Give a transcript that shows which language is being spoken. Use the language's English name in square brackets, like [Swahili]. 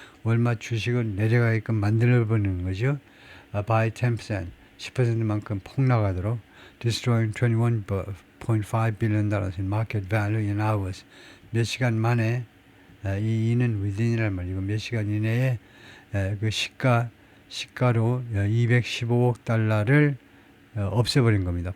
[Korean] 월마트 주식을 내려가게끔 만들어버리는 거죠. [English] By 10%, [Korean] 10%만큼 폭락하도록. [English] Destroying $21.5 billion in market value in hours. [Korean] 몇 시간 만에 이는 within이란 말이고 몇 시간 이내에 그 시가로 215억 달러를 없애버린 겁니다.